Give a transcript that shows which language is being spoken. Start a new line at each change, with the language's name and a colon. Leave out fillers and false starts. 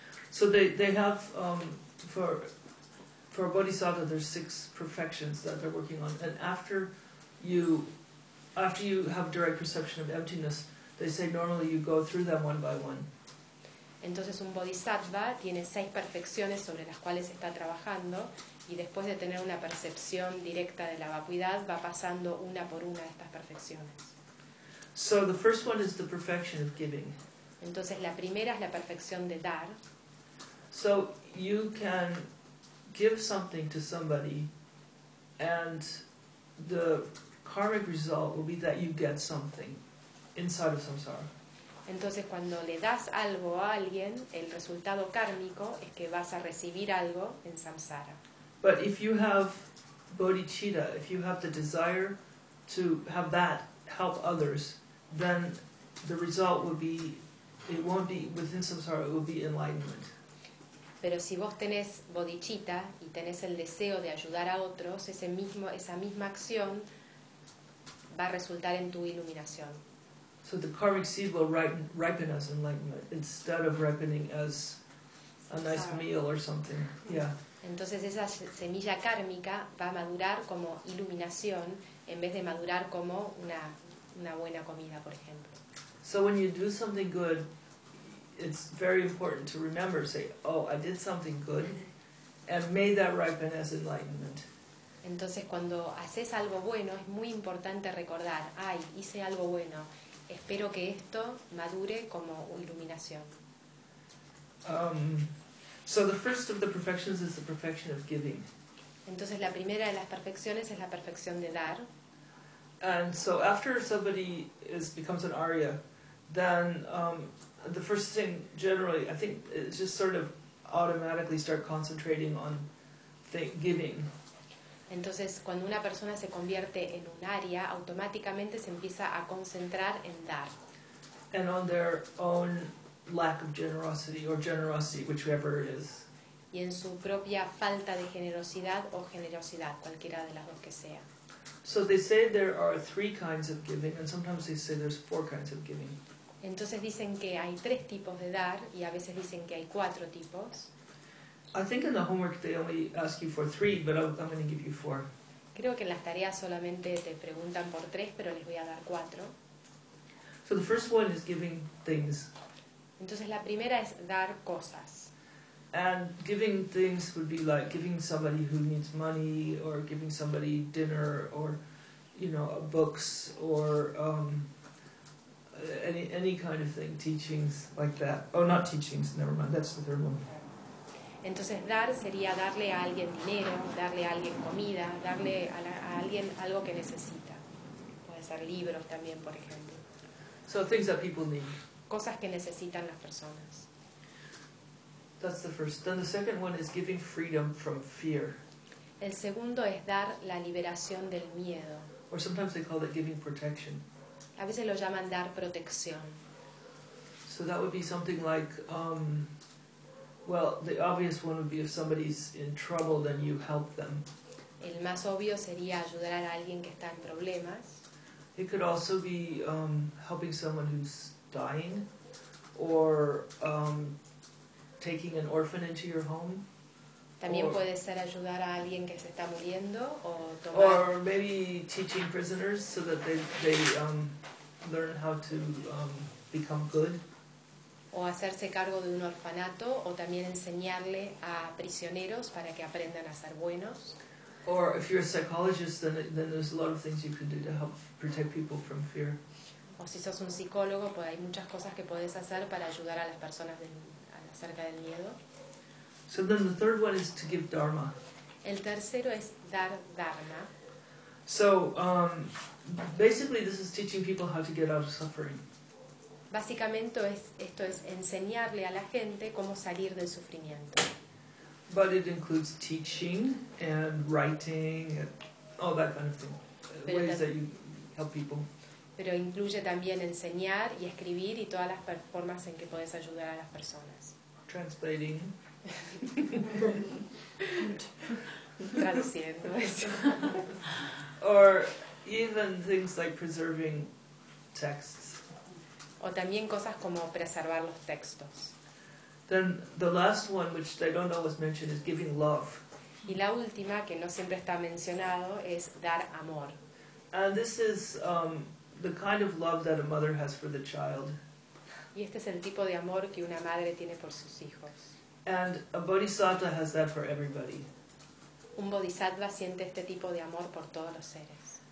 English: So they have for a bodhisattva there's six perfections that they're working on, and after you have direct perception of emptiness, they say normally you go through them one by one.
Spanish: Entonces un bodhisattva tiene seis perfecciones sobre las cuales está trabajando. Y después de tener una percepción directa de la vacuidad, va pasando una por una de estas perfecciones.
English: So the first one is the perfection of giving.
Spanish: Entonces la primera es la perfección de dar.
English: So you can give something to somebody and the karmic result will be that you get something inside of samsara.
Spanish: Entonces, cuando le das algo a alguien, el resultado kármico es que vas a recibir algo en samsara.
English: But if you have bodhicitta, if you have the desire to have that help others, then the result will be, it won't be within samsara, it will be enlightenment.
Spanish: Pero si vos tenés bodhicitta y tenés el deseo de ayudar a otros, esa misma acción va a resultar en tu iluminación.
English: So the karmic seed will ripen as enlightenment instead of ripening as a nice meal or something. Yeah.
Spanish: Entonces esa semilla kármica va a madurar como iluminación en vez de madurar como una buena comida, por ejemplo.
English: So when you do something good, it's very important to remember, say, oh, I did something good, and may that ripen as enlightenment.
Spanish: Entonces cuando haces algo bueno, es muy importante recordar, ay, hice algo bueno, espero que esto madure como iluminación.
English: So the first of the perfections is the perfection of giving.
Spanish: Entonces la primera de las perfecciones es la perfección de dar.
English: And so after somebody becomes an Arya, then the first thing generally, I think, is just sort of automatically start concentrating on giving.
Spanish: Entonces cuando una persona se convierte en un Arya, automáticamente se empieza a concentrar en dar.
English: And on their own lack of generosity, or generosity, whichever it is.
Spanish: Y en su propia falta de generosidad o generosidad, cualquiera de las dos que sea.
English: So they say there are three kinds of giving, and sometimes they say there's four kinds of giving.
Spanish: Entonces dicen que hay tres tipos de dar, y a veces dicen que hay cuatro tipos.
English: I think in the homework they only ask you for three, but I'm going to give you four.
Spanish: Creo que en las tareas solamente te preguntan por tres, pero les voy a dar cuatro.
English: So the first one is giving things.
Spanish: Entonces la primera es dar cosas.
English: And giving things would be like giving somebody who needs money, or giving somebody dinner, or you know, books, or any kind of thing, teachings like that. Oh, not teachings. Never mind. That's the third one.
Spanish: Entonces dar sería darle a alguien dinero, darle a alguien comida, darle a alguien algo que necesita. Puede ser libros también, por ejemplo.
English: So things that people need.
Spanish: Cosas que necesitan las personas.
English: That's the first. Then the second one is giving freedom from fear.
Spanish: El segundo es dar la liberación del miedo.
English: Or sometimes they call it giving protection.
Spanish: A veces lo llaman dar protección.
English: So that would be something like, well, the obvious one would be if somebody's in trouble, then you help them.
Spanish: El más obvio sería ayudar a alguien que está en problemas.
English: It could also be helping someone who's dying, or taking an orphan into your home.
Spanish: También puede ser ayudar a alguien que se está muriendo o tomar.
English: Or maybe teaching prisoners so that they learn how to become good.
Spanish: O hacerse cargo de un orfanato o también enseñarle a prisioneros para que aprendan a ser buenos.
English: Or if you're a psychologist, then there's a lot of things you can do to help protect people from fear.
Spanish: O si sos un psicólogo, pues hay muchas cosas que puedes hacer para ayudar a las personas acerca del miedo.
English: So then the third one is to give dharma.
Spanish: El tercero es dar dharma.
English: So basically this is teaching people how to get out of suffering.
Spanish: Básicamente esto es enseñarle a la gente cómo salir del sufrimiento.
English: But it includes teaching and writing and all that kind of thing.
Spanish: Pero
English: ways that you help people.
Spanish: Pero incluye también enseñar y escribir y todas las formas en que puedes ayudar a las personas.
English: Translating.
Spanish: Traduciendo.
English: Or even things like preserving texts.
Spanish: O también cosas como preservar los textos.
English: Then the last one, which they don't always mention, is giving love.
Spanish: Y la última, que no siempre está mencionado, es dar amor.
English: And this is the kind of love that a mother has for the child.
Spanish: Y este es el tipo de amor que una madre tiene por sus hijos.
English: And a bodhisattva has that for everybody.
Spanish: Un bodhisattva siente este tipo de amor por todos los seres.